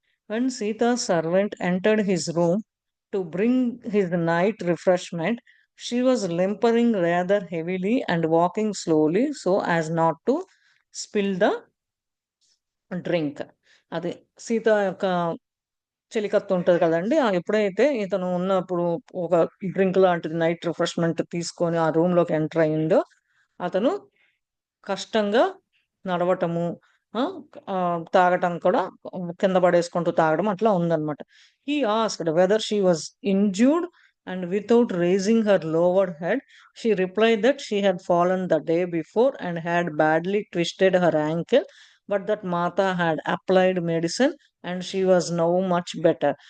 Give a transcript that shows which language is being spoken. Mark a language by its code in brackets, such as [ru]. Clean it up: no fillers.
[en] When Sita's servant entered his room to bring his night refreshment, She was limpering rather heavily and walking slowly so as not to spill the drink. [te] అది సీత యొక్క చెలికత్త ఉంటది కదండీ! ఎప్పుడైతే ఇతను ఉన్నప్పుడు ఒక drink లాంటిది నైట్ రిఫ్రెష్‌మెంట్ తీసుకొని ఆ రూమ్‌లోకి ఎంటర్ అయిండో, అతను కష్టంగా నడవటము, ఆ! తాగటం కూడా కింద పడేసుకుంటూ తాగడం అట్లా ఉందన్నమాట. [en] He asked whether she was injured and without raising her lowered head, she replied that she had fallen the day before and had badly twisted her ankle, but that Mata had applied medicine and she was now much better.